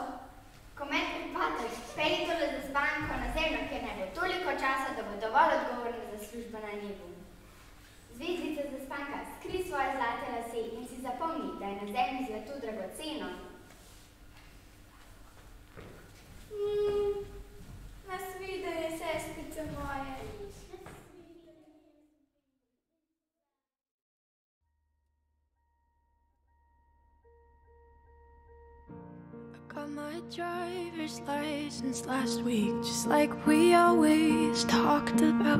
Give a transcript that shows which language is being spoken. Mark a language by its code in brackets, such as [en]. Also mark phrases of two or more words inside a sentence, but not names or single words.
[sl] Ko metri patek, pelji tole zaspanko na zemljo, kjer ne bo toliko časa, da bo dovolj odgovorna za službo na nebu. Zvezdica zaspanka, skri svoje zlate lase in si zapomni, da je na zemlji zlato dragoceno. Nasvidenje, sestrice moje. [en] Got my driver's license last week, just like we always talked about.